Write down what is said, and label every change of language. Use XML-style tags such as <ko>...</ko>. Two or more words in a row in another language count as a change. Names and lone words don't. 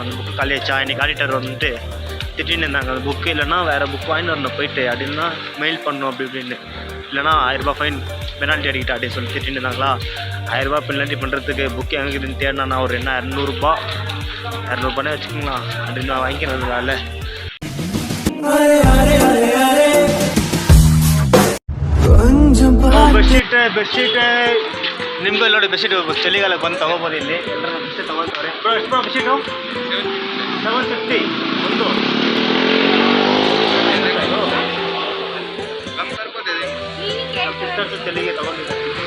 <ta>அந்த புக்கு காலி ஆச்சா, இன்னைக்கு ஆடிட்டர் வந்துட்டு திட்டின்னு இருந்தாங்க. அந்த புக்கு இல்லைன்னா வேறு புக் வாங்கிட்டு வரணும் போயிட்டு அப்படின்னா மெயில் பண்ணணும் அப்படி இப்படின்னு. இல்லைனா 1000 ரூபா ஃபைன் பெனால்ட்டி அடிக்கிட்டா அப்படின்னு சொல்லி திட்டின்னு இருந்தாங்களா. 1000 ரூபா பெனால்ட்டி பண்ணுறதுக்கு புக்கு எங்கேன்னு தேடினா நான் ஒரு என்ன 200ரூபானே வச்சுக்கோங்களா அப்படின்னு நான் வாங்கிக்கிறது வேலை.</ta> <kn>ಬೆಡ್ಶೀಟ್ ನಿಮ್ಗೂ ಎಲ್ಲ ನೋಡಿ ಬೆಡ್ಶೀಟ್ ಚಳಿಗಾಲಕ್ಕೆ ಬಂದು ತೊಗೋಬೋದು. ಇಲ್ಲಿ ಎಲ್ಲರೂ ಬೆಡ್ಶೀಟ್ ತೊಗೊಳ್ತಾರೆ. ಎಷ್ಟು ಬೆಡ್ಶೀಟು 750 ಒಂದು ಸಿಸ್ಟರ್ಸ್ ಚಳಿಗೆ ತೊಗೊಂಡಿದ್ದಾರೆ.</kn>